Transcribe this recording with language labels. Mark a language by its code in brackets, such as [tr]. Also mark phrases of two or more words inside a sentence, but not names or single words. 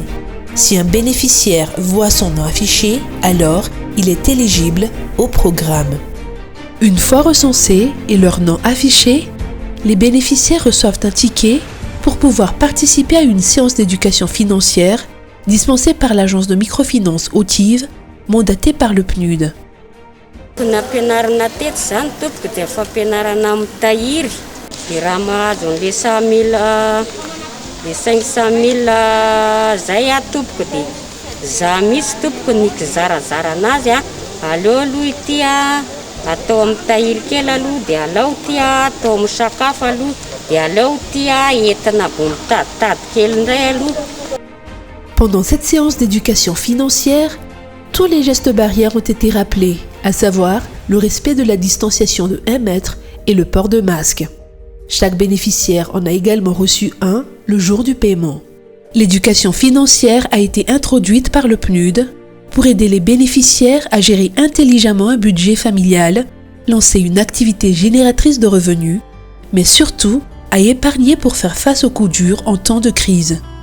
[fr] Si un bénéficiaire voit son nom affiché, alors il est éligible au programme. Une fois recensés et leur nom affiché, les bénéficiaires reçoivent un ticket pour pouvoir participer à une séance d'éducation financière dispensée par l'agence de microfinance Autive, mandatée par le PNUD. [mg] Nampianarana teto zany tompoko dia fampianarana mitahiry. Dia raha mahazo an'le 100 000 le 500 000 zay tompoko dia za misy tompoko ny kizarazara anazy aleo aloha ity atao amin'ny tahiry kely aloha dia aleo ity atao amin'ny sakafo aloha dia aleo ity entina bo mitaditady kely indray aloha. [fr] Pendant cette séance d'éducation financière, tous les gestes barrières ont été rappelés, à savoir le respect de la distanciation de 1 mètre et le port de masque. Chaque bénéficiaire en a également reçu un le jour du paiement. L'éducation financière a été introduite par le PNUD pour aider les bénéficiaires à gérer intelligemment un budget familial, lancer une activité génératrice de revenus, mais surtout à épargner pour faire face aux coups durs en temps de crise.